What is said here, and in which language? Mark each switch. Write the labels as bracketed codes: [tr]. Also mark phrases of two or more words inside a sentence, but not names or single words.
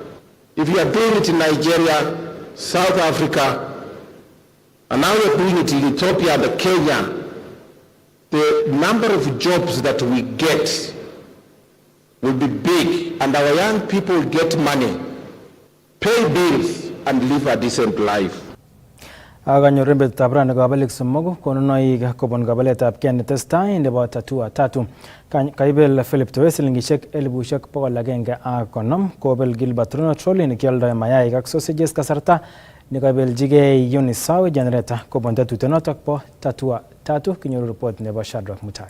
[en] If you are doing it in Nigeria, South Africa, and now we're doing it in Ethiopia and Kenya, the number of jobs that we get will be big, and our young people get money, pay bills, and live a decent life. [kln] Akanyor betutab rani kabelik somok konunoik kobun kabeletab Kenya testai nebo tatu. Kaibel Philip Towe silingishek 150 kobel Gilbert Runo trolley nikioldoe mayaik ak sausages kasarta nikabeljigei Unisawi generator kobun tetutenotok po tatu kinyoru report nebo Shadrack Mutai.